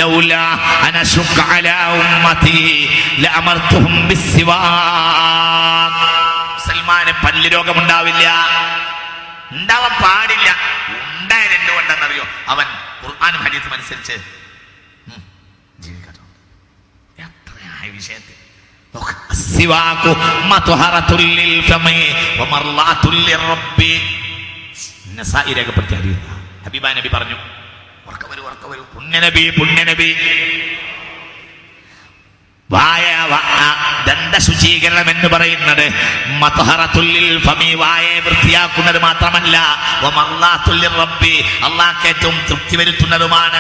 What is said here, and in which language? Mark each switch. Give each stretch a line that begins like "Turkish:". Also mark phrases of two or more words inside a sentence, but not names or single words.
Arabic: لولا أن أشق على أمتي لأمرتهم بالسواك.
Malayalam: മുസൽമാന് പല്ല് രോഗമുണ്ടാവില്ല, ഉണ്ടാവാൻ പാടില്ല. ഉണ്ടായത് എന്തുകൊണ്ടെന്നറിയോ? അവൻ ഖുർആനും ഹദീസും അനുസരിച്ച് ജീവിക്കണം. എത്രയായ വിഷയത്തിൽ
Arabic: السواك مطهرة للفم ومرضاة للرب.
Malayalam: നസായി രേഖപ്പെടുത്തിയ ഹദീസ്. ഹബീബായ നബി പറഞ്ഞു, ഉറക്കവരൂ പുണ്യനബി ദന്തശുചീകരണം എന്ന് പറയുന്നത്
Arabic: مطهرة الفم,
Malayalam: വായെ വൃത്തിയാക്കുന്നത് മാത്രമല്ല,
Arabic: ومرضاة الرب,
Malayalam: അല്ലാഹുവിന് ഏറ്റവും തൃപ്തി വരുത്തുന്നതുമാണ്.